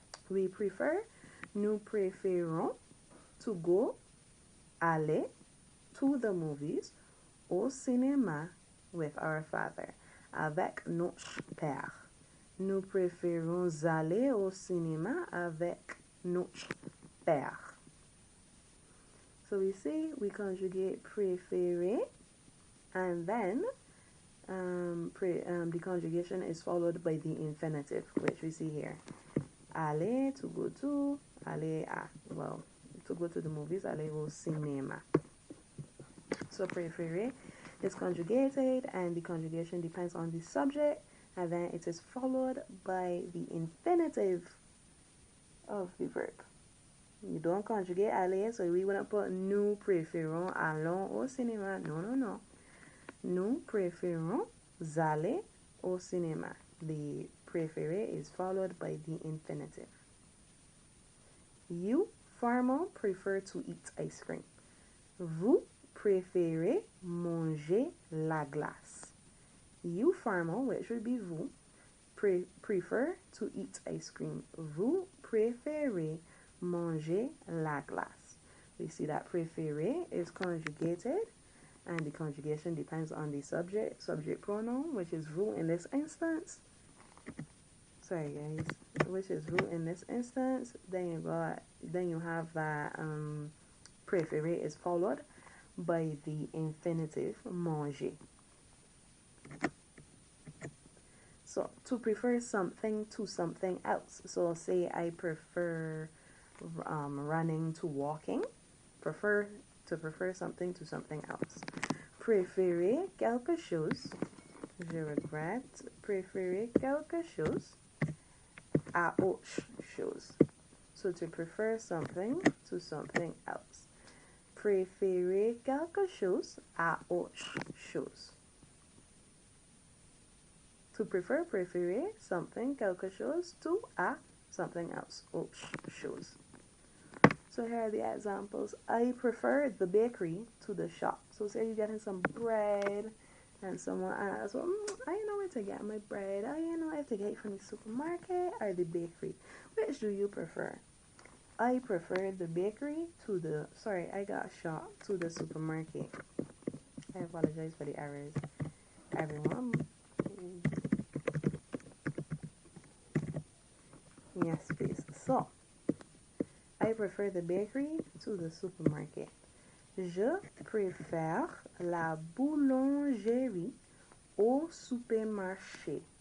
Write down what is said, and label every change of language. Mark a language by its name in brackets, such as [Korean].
[English] We prefer, [French] nous préférons [English] to go, [French] aller, [English] to the movies, [French] au cinéma [English] with our father, [French] avec notre père. Nous préférons aller au cinéma avec notre père. [English] So we see we conjugate préférer, and then the conjugation is followed by the infinitive, which we see here. [French] Aller, [English] to go to, [French] aller à. [English] Well, to go to the movies, [French] aller au cinéma. [English] So préférer is conjugated, and the conjugation depends on the subject, and then it is followed by the infinitive of the verb. You don't conjugate aller, so we wouldn't put [French] nous préférons allons au cinéma. [English] No. [French] Nous préférons aller au cinéma. [English] The préférer is followed by the infinitive. You, farmer, prefer to eat ice cream. [French] Vous préférez manger la glace. [English] You, farmer, which would be vous, prefer to eat ice cream. [French] Vous préférez manger la glace. [English] We see that préférer is conjugated, and the conjugation depends on the subject pronoun, which is vous in this instance. Sorry, guys, which is vous in this instance. Then you have that préférer is followed by the infinitive manger. So, to prefer something to something else. So, say I prefer running to walking. Prefer something to something else. [French] Préférer quelque chose. Je regrette. Préférer quelque chose à autre chose. [English] So, to prefer something to something else. [French] Préférer quelque chose à autre chose. [English] To prefer, [French] préférer [English] something, [French] quelque chose, [English] to à something else, [French] autre chose. [English] So here are the examples. I prefer the bakery to the shop. So say you're getting some bread, and someone asks, well, I know where to get my bread. I know I have to get it from the supermarket or the bakery. Which do you prefer? I prefer the bakery to the, sorry, I got shot to the supermarket. I apologize for the errors, everyone. Yes, please. So, I prefer the bakery to the supermarket. [French] Je préfère la boulangerie au supermarché.